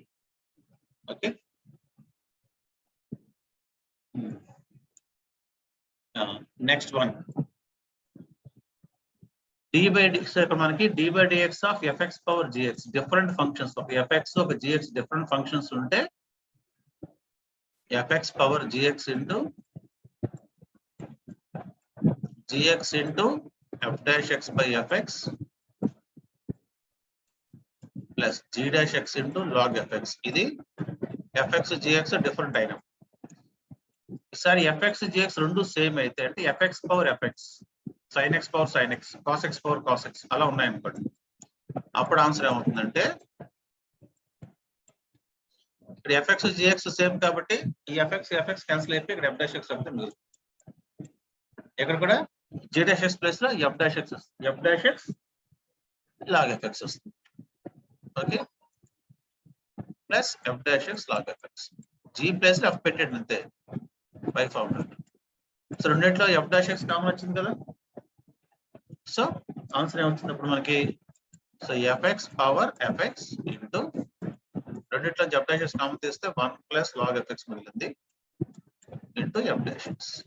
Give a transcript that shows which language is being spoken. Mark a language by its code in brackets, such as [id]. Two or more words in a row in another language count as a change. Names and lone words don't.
[en] okay, next one d by d. [te] సో ఇక్కడ మనకి d by dx [en] of fx power gx different functions. [te] ఒక fx ఒక gx [en] different functions [te] ఉంటే [en] fx power gx into gx into f dash x by fx plus g dash x into log fx. [te] ఇది fx gx డిఫరెంట్ అయినా. ఈసారి fx gx రెండు సేమ్ అయితే అంటే [en] fx power fx, sin x power sin x, cos x power cos x [te] అలా ఉన్నాయనుకోండి. అప్పుడు ఆన్సర్ ఏమవుతుందంటే ఇక్కడ fx gx సేమ్ కాబట్టి ఈ fx క్యాన్సిల్ అయిపోయి ఇక్కడ [en] f dash x [te] అవుతుంది. ఇక్కడ కూడా [en] g dash x [te] ప్లేస్ లో [en] f dash x log fx [te] వస్తుంది. [en] okay, plus f dash x log fx. [te] g ప్లేస్ లో f పెట్టండి అంతే [en] by formula. [te] సో రెండిట్లో [en] f dash x [te] కామన్ వచ్చింది కదా. సో ఆన్సర్ ఏమవుతుంది ఇప్పుడు మనకి? సో [en] fx power fx [te] ఇంటూ రెండిట్లో [en] f dash x [te] కామన్ తీస్తే [en] 1 plus log fx [te] మిగిలింది ఇంటూ [en] f dash x.